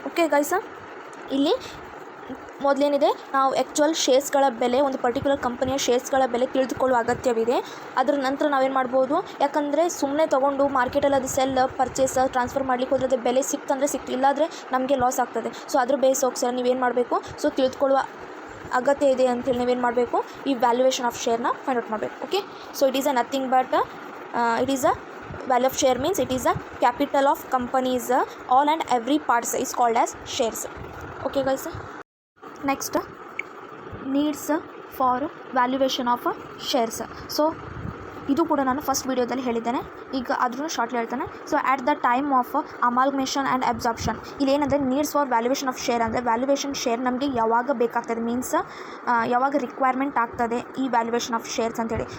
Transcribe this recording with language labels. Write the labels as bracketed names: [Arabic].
[Kannada] Okay guys, ಇಲ್ಲಿ ಮೊದಲೇನಿದೆ ನಾವು actual ಶೇರ್ಸ್ಗಳ ಬೆಲೆ ಒಂದು ಪರ್ಟಿಕ್ಯುಲರ್ ಕಂಪನಿಯ ಶೇರ್ಸ್ಗಳ ಬೆಲೆ ತಿಳಿದುಕೊಳ್ಳುವ ಅಗತ್ಯವಿದೆ. ಅದರ ನಂತರ ನಾವೇನು ಮಾಡ್ಬೋದು, ಯಾಕಂದರೆ ಸುಮ್ಮನೆ ತೊಗೊಂಡು ಮಾರ್ಕೆಟಲ್ಲಿ ಅದು ಸೆಲ್ ಪರ್ಚೇಸ್ ಟ್ರಾನ್ಸ್ಫರ್ ಮಾಡ್ಲಿಕ್ಕೆ ಹೋದ್ರೆ ಅದು ಬೆಲೆ ಸಿಕ್ತಂದರೆ ಸಿಕ್ತು, ಇಲ್ಲಾದರೆ ನಮಗೆ ಲಾಸ್ ಆಗ್ತದೆ. ಸೊ ಅದ್ರ ಬೇಸ್ ಹೋಗ್ಸರ ನೀವೇನು ಮಾಡಬೇಕು ಸೊ ತಿಳಿದುಕೊಳ್ಳುವ ಅಗತ್ಯ ಇದೆ ಅಂತೇಳಿ ನೀವೇನು ಮಾಡಬೇಕು ಈ ವ್ಯಾಲ್ಯೂಯೇಷನ್ ಆಫ್ ಶೇರ್ನ ಫೈಂಡ್ ಔಟ್ ಮಾಡಬೇಕು. [English] Okay, so it is nothing but it is value of share means it is a capital of companies all and every parts is called as shares. Okay guys, next needs for valuation of shares. [Kannada] So ಇದು ಕೂಡ ನಾನು first ವೀಡಿಯೋದಲ್ಲಿ ಹೇಳಿದ್ದೇನೆ, ಈಗ ಆದ್ರೂ shortly ಹೇಳ್ತೇನೆ. So at the time of amalgamation and absorption ಇಲ್ಲಿ ಏನಂದರೆ needs for valuation of share ಅಂದರೆ ವ್ಯಾಲ್ಯೂಯೇಷನ್ ಶೇರ್ ನಮಗೆ ಯಾವಾಗ ಬೇಕಾಗ್ತದೆ ಮೀನ್ಸ್ ಯಾವಾಗ ರಿಕ್ವೈರ್ಮೆಂಟ್ ಆಗ್ತದೆ ಈ ವ್ಯಾಲ್ಯೂಯೇಷನ್ ಆಫ್ ಶೇರ್ಸ್ ಅಂತೇಳಿ.